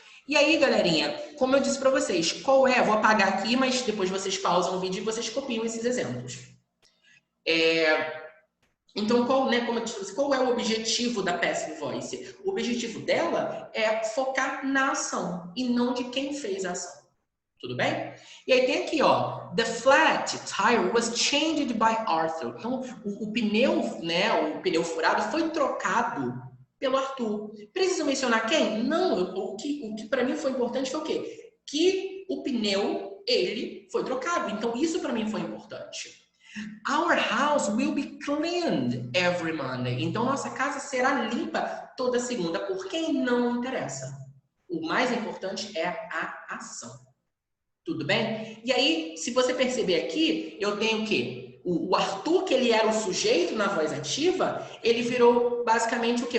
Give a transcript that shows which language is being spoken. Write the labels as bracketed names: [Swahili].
[Portuguese] E aí, galerinha, como eu disse para vocês, vou apagar aqui, mas depois vocês pausam o vídeo e vocês copiam esses exemplos. Então, como eu disse, qual é o objetivo da Passive Voice? O objetivo dela é focar na ação e não de quem fez a ação. Tudo bem? E aí tem aqui, ó, [English] the flat tire was changed by Arthur. [Portuguese] Então, o pneu, né, o pneu furado foi trocado pelo Arthur. Preciso mencionar quem? Não, o que para mim foi importante foi o quê? Que o pneu, ele foi trocado. Então, isso para mim foi importante. [English] Our house will be cleaned every Monday. [Portuguese] Então, nossa casa será limpa toda segunda. Por quem não interessa. O mais importante é a ação. Tudo bem? E aí, se você perceber aqui, eu tenho o quê? O Arthur, que ele era o sujeito na voz ativa, ele virou basicamente o quê?